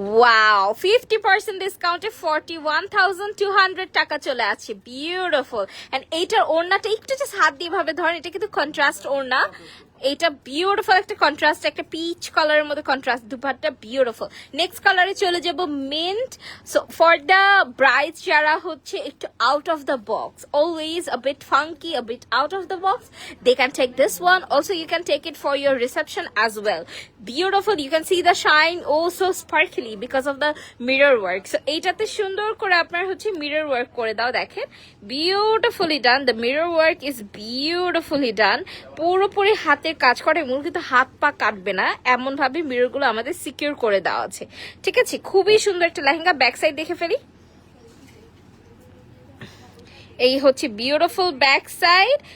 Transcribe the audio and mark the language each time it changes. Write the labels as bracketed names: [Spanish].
[Bangla] Wow, 50% ডিসকাউন্টে 41,200 টাকা চলে আছে, বিউটিফুল। এন্ড এইটার ওড়নাটা একটু জাস্ট হাত দিয়ে ভাবে ধরেন, এটা কিন্তু কন্ট্রাস্ট ওড়না, এটা বিউটিফুল একটা কন্ট্রাস্ট, একটা পিচ কালারের মধ্যে কন্ট্রাস্ট, দুপাট্টা বিউটিফুল। নেক্সট কালারে চলে যাব mint. [English] so for the brides [Bangla] যারা হচ্ছে একটু [English] Out of the box, always a bit funky, a bit out of the box, they can take this one. Also you can take it for your reception as well. Beautiful, you can see the shine, oh so sparkly because of the mirror work. [Bangla] So এইটাতে সুন্দর করে আপনার হচ্ছে mirror work করে দাও, দেখেন beautifully done, [English] the mirror work is beautifully done, [Bangla] পুরোপুরি হাতে কাজ করে, এগুলো কিন্তু হাত পা কাটবে না, এমন ভাবে মিরর গুলো আমাদের সিকিউর করে দেওয়া আছে, ঠিক আছে। খুবই সুন্দর একটা লেহেঙ্গা, ব্যাক সাইড দেখে ফেলি, এই হচ্ছে বিউটিফুল ব্যাক সাইড।